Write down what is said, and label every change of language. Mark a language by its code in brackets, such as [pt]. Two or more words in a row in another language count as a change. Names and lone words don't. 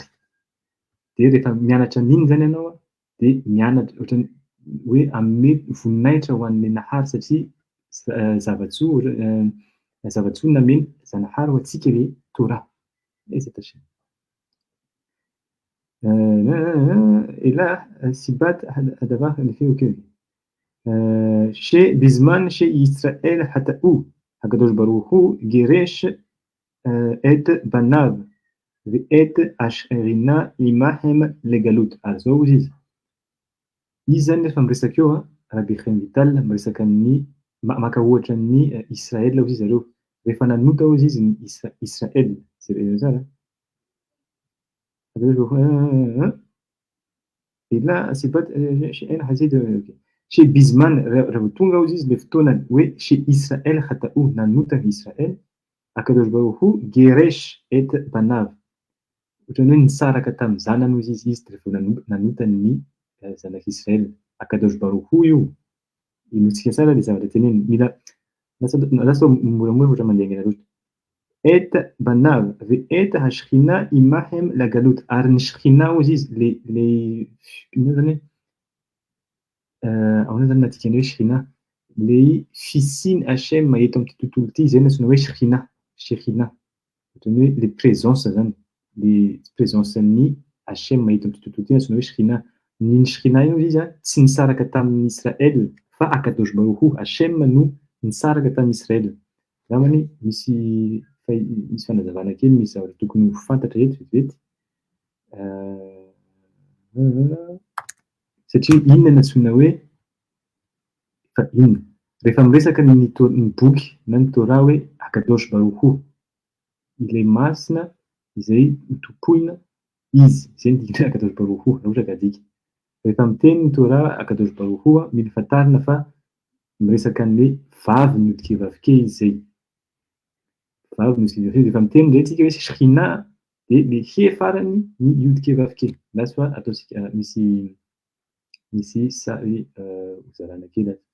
[mg] De rehefa mianatra an'iny zany ianao de mianatra ohatrany hoe hanome voninahitra ho an'le nahary satria zavatsoa nameny zanahary ho antsika le Torah. Aiza tasy? [he] אלא סיבת הדבר okey. שבזמן שישראל חטאו, הקדוש ברוך הוא גירש את בניו ואת השכינה עמהם לגלות. [mg] Zao izy. Izy zany rehefa miresaka eo Rabbi Chaim Vital miresaka ny maka ohatra ny Israel hozy zareo. Rehefa nanota hozy izy ny Israel. Zay tsara. [he] אלא סיבת שאין הזיד [mg] שבזמן raha tonga hozy izy le fotoana hoe [he] שישראל חטאו [mg] nanota ny Israel, [he] הקדוש ברוך הוא גירש את בניו. [mg] Ohatrany hoe nisaraka tamin'ny zanany hozy izy rehefa nanota ny zanak'Israel. [he] הקדוש ברוך הוא io. [mg] Inotsika tsara le zavatra teneniny. Mila lasa moramora ohatra mandeha angina loatra. [he] את בניו ואת השכינה עמהם לגלות. [mg] Ary ny shchina hozy izy le ino zany ahoana zany natikany hoe shchina le fisiany Hashem eto amin'ity tontolo ity zay no antsoina hoe shchina. Shechina. Ohatrany hoe le présence zany. Le présence ny Hashem eto amin'ity tontolo ity antsoina hoe shchina. Ny shchina io izy tsy nisaraka tamin'ny Israel fa [he] הקדוש ברוך הוא [mg] Hashem no nisaraka tamin'ny Israel. Zamany misy fanazavana kely misy zavatra tokony ho fantatra eto vetivety. Satria inona no antsoina hoe fa inona rehefa miresaka ny boky na ny Torah hoe [he] הקדוש ברוך הוא [mg] ilay masina izay topoina izy zay ny dikany [he] הקדוש ברוך הוא [mg] raha ohatra ka adika. Rehefa miteny ny Torah [he] הקדוש ברוך הוא [mg] mila fantarina fa miresaka an'le vavy niodika vavike izy zay. Vavy niodika vavike. Rehefa miteny ndray tsika hoe shchina de le he farany ny iodika vavike. Lasa ataosika misy sary hozarana kely ato.